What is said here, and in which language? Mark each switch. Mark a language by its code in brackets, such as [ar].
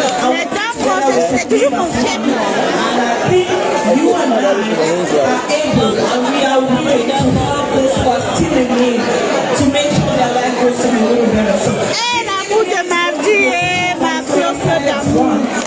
[fr] Les dames, c'est toujours mon chef. [en] And I think you and I are able and we are willing to help those who are still in need to make sure their life goes to be a little better. So, [fr] Et l'amour de ma vie et ma clope d'amour.